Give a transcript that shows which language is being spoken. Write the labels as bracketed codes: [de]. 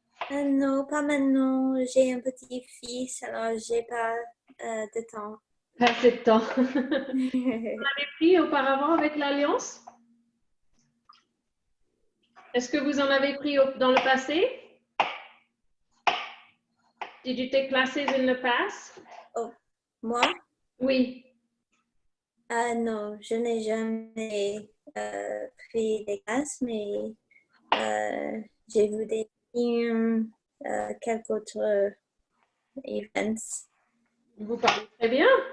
[fr] Non, pas maintenant. J'ai un petit-fils, alors j'ai pas de temps. Pas assez de temps. Vous avez pris auparavant avec l'Alliance? Est-ce que vous en avez pris dans le passé? [en] Did you take classes in the past? [fr] Oh, moi? Oui. Non, je n'ai jamais pris des classes, mais j'ai vu des films, quelques autres events. Vous parlez très bien.